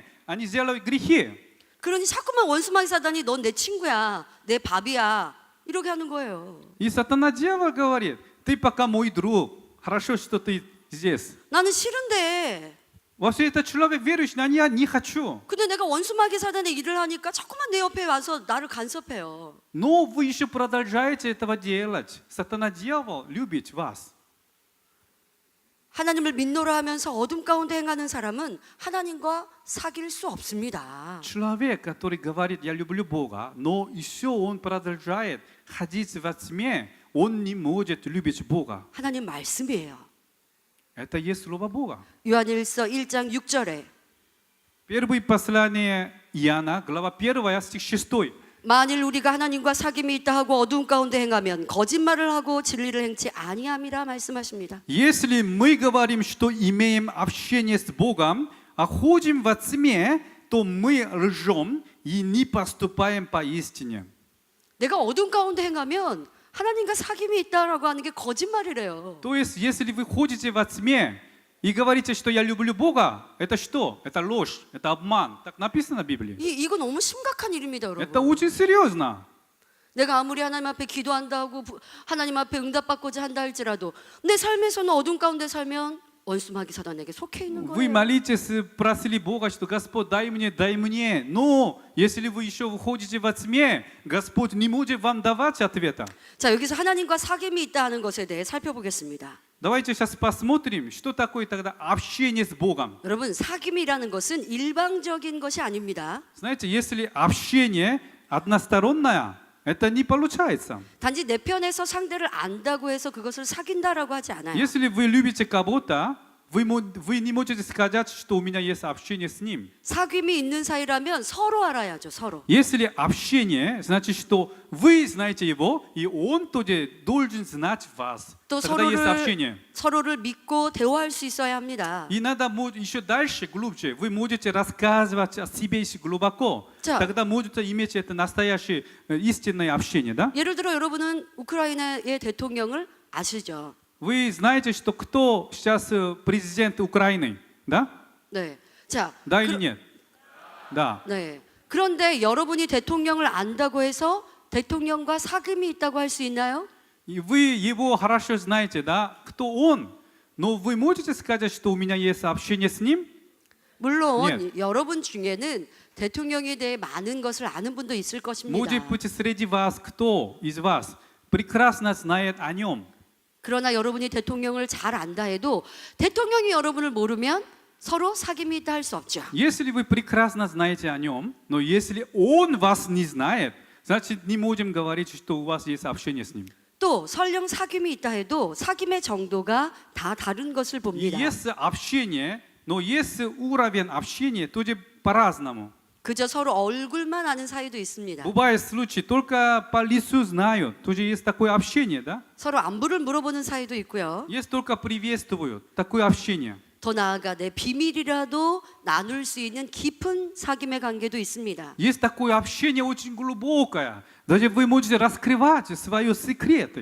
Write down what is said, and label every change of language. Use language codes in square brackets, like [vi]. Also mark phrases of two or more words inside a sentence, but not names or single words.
[ru] Они делают грехи. [ko] 그러니 자꾸만 원수마귀 사단이 넌 내 친구야, 내 밥이야 이렇게 하는 거예요. [ru] И сатана-дьявол говорит, ты пока мой друг, хорошо, что ты здесь. [ko] 나는 싫은데. [ru] Вообще этот человек верующий, но я не хочу. [ko] 근데 내가 원수마귀 사단의 일을 하니까 자꾸만 내 옆에 와서 나를 간섭해요. [ru] Но вы еще продолжаете этого делать. Сатана-дьявол любит вас. [ko] 하나님을 믿노라 하면서 어둠 가운데 행하는 사람은 하나님과 사귈 수 없습니다. [ru] Человек, который говорит, я люблю Бога, но еще он продолжает ходить во тьме, он не может любить Бога. [ko] 하나님 말씀이에요. [ru] Это есть Слово Бога. [ko] 요한일서 1장 6절에 [ru] Первое послание Иоанна, глава 1, стих 6. [ko] 만일 우리가 하나님과 사귐이 있다 하고 어둠 가운데 행하면 거짓말을 하고 진리를 행치 아니함이라 말씀하십니다. [ru] Если мы говорим, что имеем общение с Богом, а ходим во тьме, то мы лжем и не поступаем по истине. [ko] 내가 어둠 가운데 행하면 하나님과 사귐이 있다라고 하는 게 거짓말이래요. [ru] То есть, если вы ходите во тьме и говорите, что я люблю Бога, это что? Это ложь, это обман. Так написано в Библии. [ko] 이거 너무 심각한 일입니다, [ru] Это [ko] 여러분. [ru] очень серьезно. [ko] 내가 아무리 하나님 앞에 기도한다 하고 하나님 앞에 응답받고자 한다 할지라도 내 삶에서는 어둠 가운데 살면 원수마귀 사단에게 속해 있는 [ru] Вы [ko] 거예요. [ru] молитесь, просили Бога, что Господь дай мне. Но если вы еще выходите во тьме, Господь не может вам давать ответа. [ko] 자, 여기서 하나님과 사귐이 있다 하는 것에 대해 살펴보겠습니다. [ru] Давайте сейчас посмотрим, что такое тогда общение с Богом. [ko] 여러분, 사귐이라는 것은 일방적인 것이 아닙니다. [ru] Знаете, если общение одностороннее, это не получается. [ko] 단지 내 편에서 상대를 안다고 해서 그것을 사귄다라고 하지 않아요. [ru] Если вы любите кого-то, вы не можете сказать, что у меня есть общение с ним. [ko] 사귐이 있는 사이라면 서로 알아야죠, 서로. [ru] Если общение, значит, что вы знаете его, и он тоже должен знать вас. [ko] 또 [ru] Тогда есть общение. [ko] 서로를 믿고 대화할 수 있어야 합니다. [ru] И надо еще дальше, глубже. Вы можете рассказывать о себе еще глубоко. [ko] 자. [ru] Тогда можете иметь это настоящее истинное общение, да? [ko] 예를 들어 여러분은 우크라이나의 대통령을 아시죠? [ru] Вы знаете, что кто сейчас президент Украины, да? [ko] 네. 자, [ru] Да или нет? Да. [ko] 네. 그런데 여러분이 대통령을 안다고 해서 대통령과 사귐이 있다고 할 수 있나요? [ru] И вы его хорошо знаете, да? Кто он? Но вы можете сказать, что у меня есть общение с ним? [ko] 물론 여러분 중에는 대통령에 대해 많은 것을 아는 분도 있을 것입니다. [ru] Может быть, среди вас кто из вас прекрасно знает о нем? [ko] 그러나 여러분이 대통령을 잘 안다 해도 대통령이 여러분을 모르면 서로 사귐이 있다 할 수 없죠. [ru] Если вы прекрасно знаете о нем, но если он вас не знает, значит, не можем говорить, что у вас есть общение с ним. [ko] 또 설령 사귐이 있다 해도 사귐의 정도가 다 다른 것을 [ru] И [ko] 봅니다. [ru] есть общение, но есть уровень общения тоже по-разному. [ko] 그저 서로 얼굴만 아는 사이도 있습니다. [ru] Бывают случаи, только по лицу знают, тоже есть такое общение, да? [ko] 서로 안부를 물어보는 사이도 있고요. [ru] Есть только приветствуют, такое общение. [ko] 더 나아가 내 비밀이라도 나눌 수 있는 깊은 사귐의 관계도 있습니다. [ru] Есть такое общение очень глубокое. Даже вы можете раскрывать свои секреты.